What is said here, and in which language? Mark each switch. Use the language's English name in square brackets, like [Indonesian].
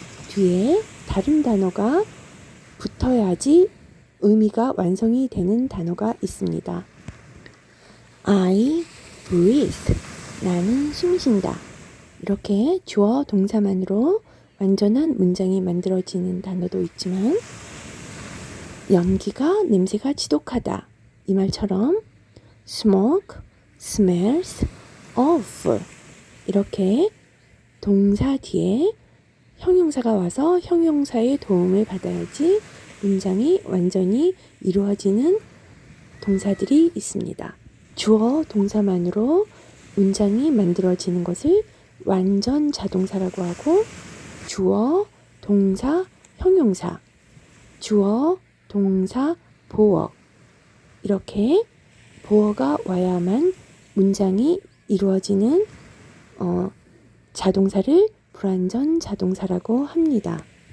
[Korean] 뒤에 다른 단어가 붙어야지 의미가 완성이 되는 단어가 있습니다. [English] I breathe. [Korean] 나는 숨쉰다. 이렇게 주어 동사만으로 완전한 문장이 만들어지는 단어도 있지만 연기가 냄새가 지독하다. 이 말처럼 [English] smoke smells awful. [Korean] 이렇게 동사 뒤에 형용사가 와서 형용사의 도움을 받아야지 문장이 완전히 이루어지는 동사들이 있습니다. 주어 동사만으로 문장이 만들어지는 것을 완전 자동사라고 하고 주어, 동사, 형용사, 주어, 동사, 보어 이렇게 보어가 와야만 문장이 이루어지는 자동사를 불완전 자동사라고 합니다.